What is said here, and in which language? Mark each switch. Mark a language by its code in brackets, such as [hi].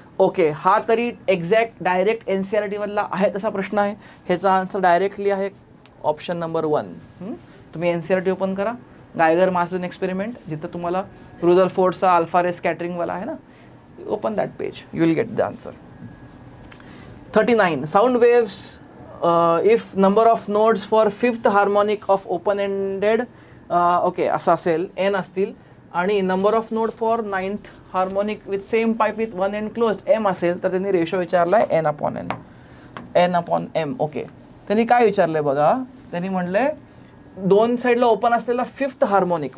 [mr] Okay, हा तरी exact direct NCERT मधला आहे तसा प्रश्न आहे. ह्याचा आन्सर डायरेक्टली आहे ऑप्शन नंबर 1. तुम्ही NCERT ओपन करा, गायगर मार्सन एक्सपेरिमेंट, जिथं तुम्हाला रुदरफोर्डचा अल्फा रे स्कॅटरिंगवाला आहे ना, [en] Open that page, you will get the answer. 39. Sound waves if number of nodes for 5th harmonic of open ended [mr] okay असं असेल, एन असतील आणि [en] number of node for 9th harmonic with same pipe with one end closed [mr] M असेल तर त्यांनी ratio विचारला आहे N upon M. Okay, त्यांनी काय विचारलं आहे बघा, त्यांनी म्हणले दोन साईडला ओपन असलेला 5th हार्मोनिक.